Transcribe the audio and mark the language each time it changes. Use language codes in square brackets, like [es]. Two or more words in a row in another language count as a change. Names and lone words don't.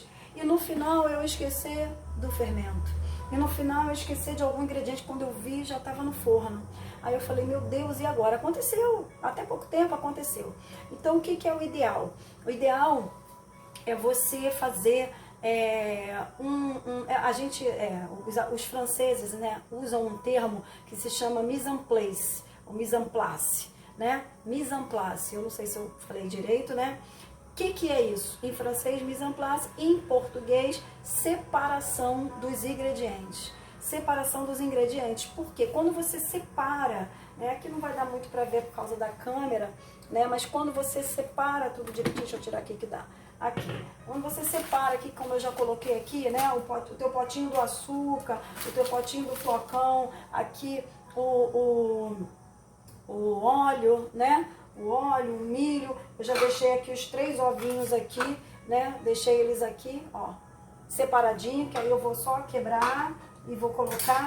[pt] E no final eu esqueci do fermento. E no final eu esqueci de algum ingrediente, quando eu vi já estava no forno. Aí eu falei, meu Deus, e agora? Aconteceu, até pouco tempo aconteceu. Então o que é o ideal? O ideal é você fazer os franceses, né, usam um termo que se chama [fr] mise en place, [pt] ou [fr] mise en place, [pt] né? [fr] Mise en place, [pt] eu não sei se eu falei direito, né? O que é isso? Em francês, [fr] mise en place, [pt] em português, separação dos ingredientes. Separação dos ingredientes, porque quando você separa, né, aqui não vai dar muito para ver por causa da câmera, né, mas quando você separa tudo direitinho, deixa eu tirar aqui que dá. Aqui, quando você separa aqui, como eu já coloquei aqui, né, o teu potinho do açúcar, o teu potinho do flocão, aqui o óleo, né, o óleo, o milho, eu já deixei aqui os 3 ovinhos aqui, né, deixei eles aqui, ó, separadinho, que aí eu vou só quebrar e vou colocar.